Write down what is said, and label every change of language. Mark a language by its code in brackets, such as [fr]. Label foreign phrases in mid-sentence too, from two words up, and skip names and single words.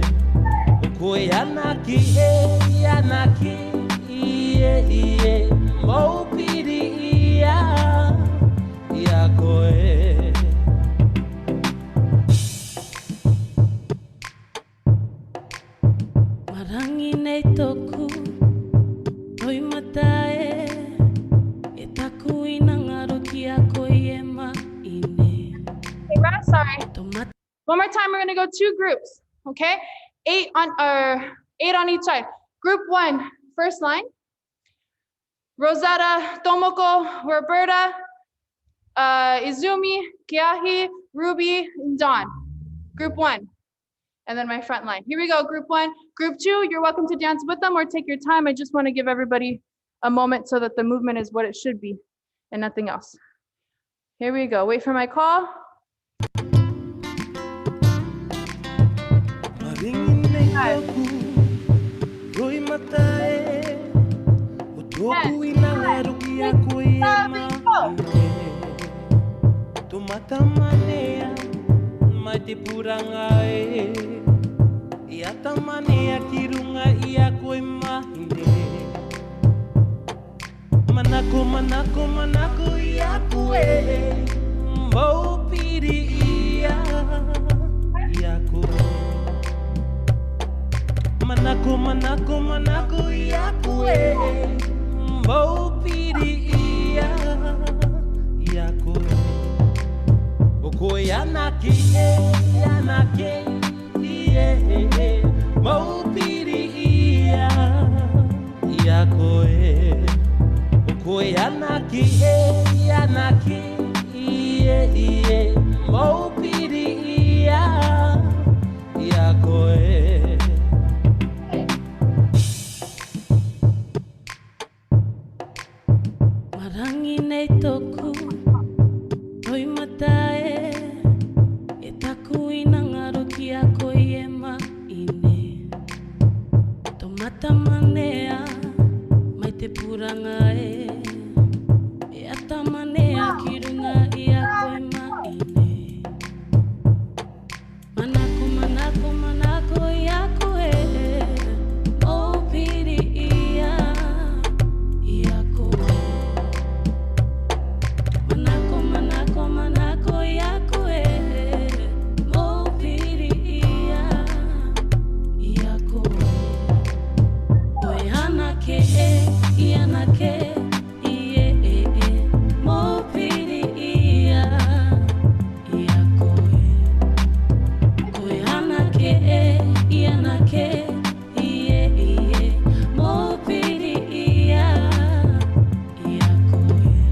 [rar] Yanake, yanake, yeah, maupiri yakoe. Marangi nei toku, noi matae. [en] Sorry. One more time, we're gonna go 2 groups, okay? 8 on each side. Group 1, first line. Rosetta, Tomoko, Roberta, Izumi, Kiahi, Ruby, and Dawn. Group 1. And then my front line. Here we go, group 1. Group 2, you're welcome to dance with them or take your time. I just want to give everybody a moment so that the movement is what it should be and nothing else. Here we go. Wait for my call. [rar] toku Roi matae O toku inanga ruki a koe e maine To mata manea Mai te puranga e I ata manea ki runga I a koe mahine Manako, manako, manako I a koe Mau piri ia I a koe Manako, manako, manako I a koe Mau piri ia I a koe O koe anake Mau piri ia I a koe O koe anake Mau piri ia I a koe Marangi nei toku Oi matae E taku ina ngaro ki a koe e maine To mata manea Mai te puranga E ata manea ki runga I a koe maine Manako, manako, manako I a koe Mau piri ia I a koe Manako, manako, manako I a koe Mau piri ia I a koe Koe anake I anake Mau piri ia I a koe Koe anake I anake Mau piri ia I a koe